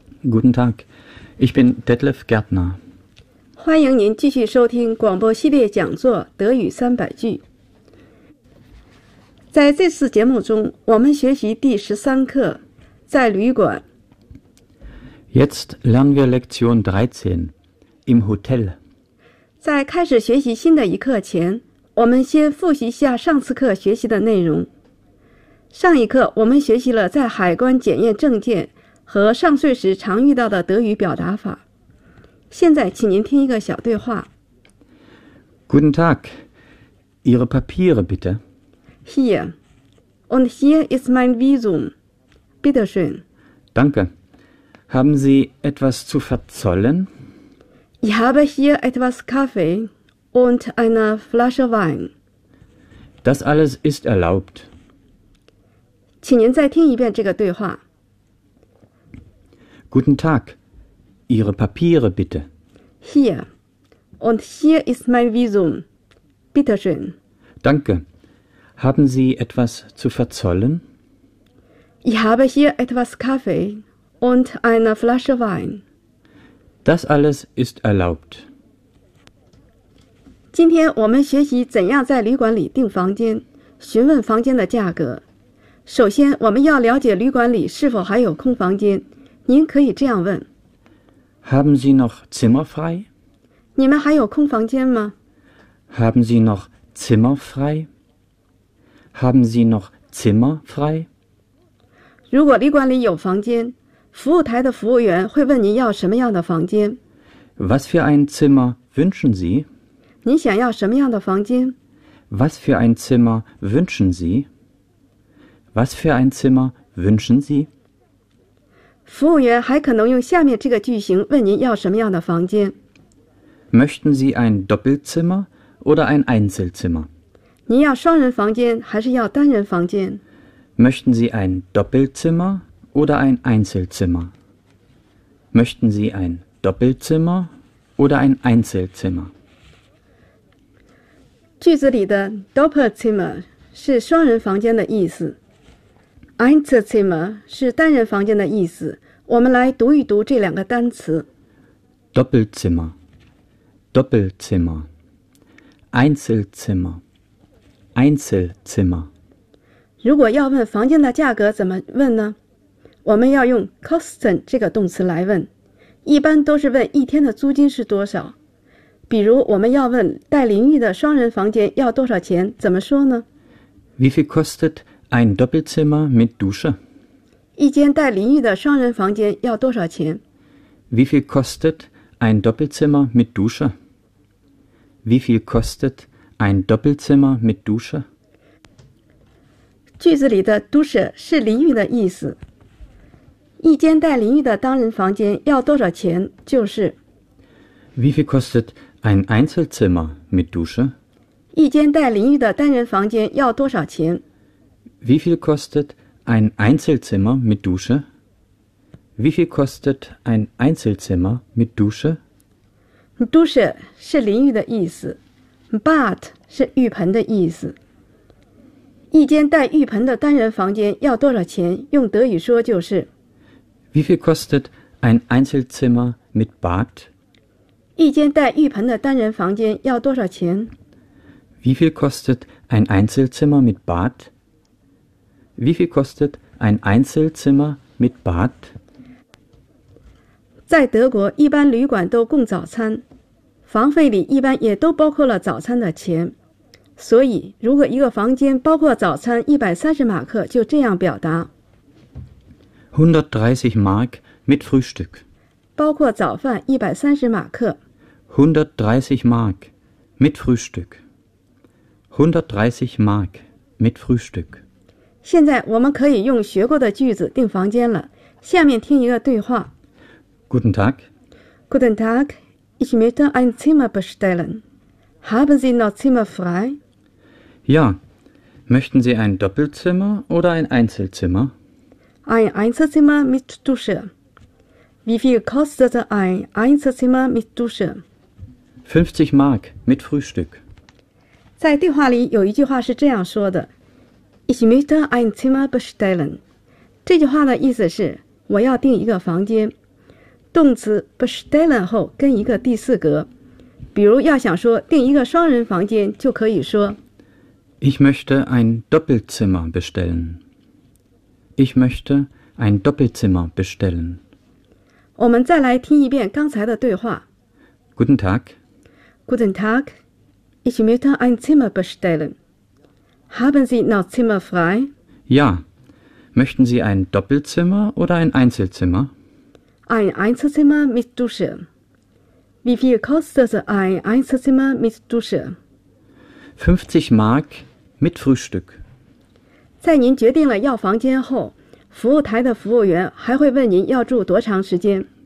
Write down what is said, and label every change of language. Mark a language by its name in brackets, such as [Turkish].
[German] Guten Tag, ich bin Detlef Gärtner. [Chinese] 欢迎您继续收听广播系列讲座《德语三百句》。在这次节目中，我们学习第13课，在旅馆。 [German] Jetzt lernen wir Lektion 13, im Hotel. [Chinese] 在开始学习新的一课前，我们先复习一下上次课学习的内容。上一课我们学习了在海关检验证件和上税时常遇到的德语表达法。现在请您听一个小对话。 [German] Guten Tag, Ihre Papiere bitte. Hier, und hier ist mein Visum. Bitte schön. Danke. Haben Sie etwas zu verzollen? Ich habe hier etwas Kaffee und eine Flasche Wein. Das alles ist erlaubt. [Chinese] 请您再听一遍这个对话。 [German] Guten Tag, Ihre Papiere bitte. Hier, und hier ist mein Visum. Bitte schön. Danke. Haben Sie etwas zu verzollen? Ich habe hier etwas Kaffee und eine Flasche Wein. Das alles ist erlaubt. [Chinese] 今天我们学习怎样在旅馆里订房间，询问房间的价格。首先，我们要了解旅馆里是否还有空房间。您可以这样问 [German] ：Haben Sie noch Zimmer frei？ [Chinese] 你们还有空房间吗 [German] ？Haben Sie noch Zimmer frei？Haben Sie noch Zimmer frei？ [Chinese] 如果旅馆里有房间，服务台的服务员会问您要什么样的房间 [German] ？Was für ein Zimmer wünschen Sie？ [Chinese] 您想要什么样的房间 [German] ？Was für ein Zimmer wünschen Sie？ Was für ein Zimmer wünschen Sie? [Chinese] 服务员还可能用下面这个句型问您要什么样的房间。 [German] Möchten Sie ein Doppelzimmer oder ein Einzelzimmer? [Chinese] 您要双人房间还是要单人房间 [German] ？Möchten Sie ein Doppelzimmer oder ein Einzelzimmer? Möchten Sie ein Doppelzimmer oder ein Einzelzimmer? [Chinese] 句子里的 Doppelzimmer 是双人房间的意思。 Einzelzimmer 是单人房间的意思。我们来读一读这两个单词。 [German] Doppelzimmer, Doppelzimmer, Einzelzimmer, Einzelzimmer。 [Chinese] 如果要问房间的价格怎么问呢？我们要用 kosten 这个动词来问，一般都是问一天的租金是多少。比如我们要问带淋浴的双人房间要多少钱，怎么说呢 [German] ？Wie viel kostet？ Ein Doppelzimmer mit Dusche. [Chinese] 一间带淋浴的双人房间要多少钱 [German] ？Wie viel kostet ein Doppelzimmer mit Dusche? Wie viel kostet ein Doppelzimmer mit Dusche? [Chinese] 句子里的 Dusche 是淋浴的意思。一间带淋浴的单人房间要多少钱？就是 [German] Wie viel kostet ein Einzelzimmer mit Dusche? [Chinese] 一间带淋浴的单人房间要多少钱？ [German] Wie viel kostet ein Einzelzimmer mit Dusche? Wie viel kostet ein Einzelzimmer mit Dusche? [Chinese] Dusche 是淋浴的意思 ，Bad 是浴盆的意思。一间带浴盆的单人房间要多少钱？用德语说就是 [German] ：Wie viel kostet ein Einzelzimmer mit Bad? [Chinese] 一间带浴盆的单人房间要多少钱 [German] ？Wie viel kostet ein Einzelzimmer mit Bad? Wie viel kostet ein Einzelzimmer mit Bad? [Chinese] 在德国，一般旅馆都供早餐，房费里一般也都包括了早餐的钱。所以，如果一个房间包括早餐130 Mark，就这样表达 [German] ：130 Mark mit Frühstück， [Chinese] 包括早饭130 Mark。 [German] 130 Mark mit Frühstück. 130 Mark mit Frühstück. [Chinese] 现在我们可以用学过的句子订房间了。下面听一个对话。 [German] Guten Tag. Guten Tag. Ich möchte ein Zimmer bestellen. Haben Sie noch Zimmer frei? Ja. Möchten Sie ein Doppelzimmer oder ein Einzelzimmer? Ein Einzelzimmer mit Dusche. Wie viel kostet ein Einzelzimmer mit Dusche? 50 Mark mit Frühstück. [Chinese] 在电话里有一句话是这样说的。 [German] Ich möchte ein Zimmer bestellen. [Chinese] 这句话的意思是我要订一个房间。动词 bestellen 后跟一个第四格。比如要想说订一个双人房间就可以说 [German] Ich möchte ein Doppelzimmer bestellen. Ich möchte ein Doppelzimmer bestellen. [Chinese] 我们再来听一遍刚才的对话。 [German] Guten Tag. Guten Tag. Ich möchte ein Zimmer bestellen. Haben Sie noch Zimmer frei? Ja. Möchten Sie ein Doppelzimmer oder ein Einzelzimmer? Ein Einzelzimmer mit Dusche. Wie viel kostet ein Einzelzimmer mit Dusche? 50 Mark mit Frühstück. [Chinese] 在您决定了要房间后，服务台的服务员还会问您要住多长时间。